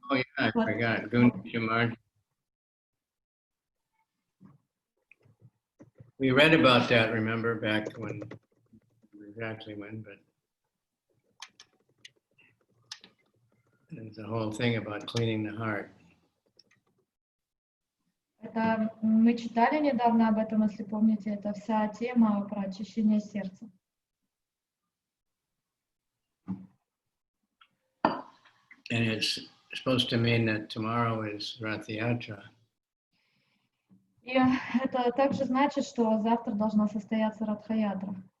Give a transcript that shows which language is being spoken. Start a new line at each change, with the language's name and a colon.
English: Oh yeah, I forgot. Gundicha March. We read about that, remember, back when, exactly when, but there's a whole thing about cleaning the heart.
Russian: Это мы читали недавно об этом, если помните, это вся тема про очищение сердца.
English: And it's supposed to mean that tomorrow is Rath-yatra.
Russian: И это также значит, что завтра должна состояться Радха-ятра.